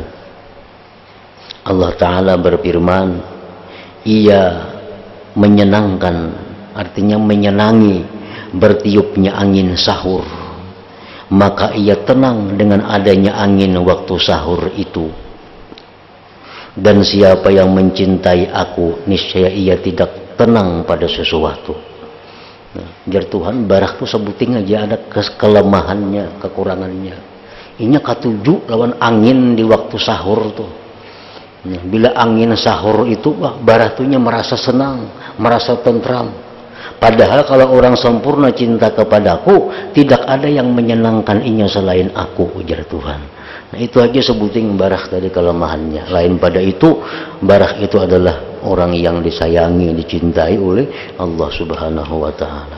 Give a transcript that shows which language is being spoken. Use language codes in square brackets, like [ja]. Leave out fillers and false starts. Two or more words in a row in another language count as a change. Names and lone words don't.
[id] Allah Ta'ala berfirman, ia menyenangkan, artinya menyenangi bertiupnya angin sahur, maka ia tenang dengan adanya angin waktu sahur itu. Dan siapa yang mencintai aku, niscaya ia tidak tenang pada sesuatu. [bjn] Jar Tuhan, Barah itu sebuting aja ada kelemahannya, kekurangannya. Inya katuju lawan angin di waktu sahur tuh. Nah, bila angin sahur itu, Barah tuhnya merasa senang, merasa tentram. Padahal kalau orang sempurna cinta kepadaku, tidak ada yang menyenangkan inya selain aku, ujar Tuhan. Nah, itu aja sebuting Barah tadi kelemahannya. Lain pada itu, Barah itu adalah orang yang disayangi, dicintai oleh Allah [ar] سبحانه وتعالى.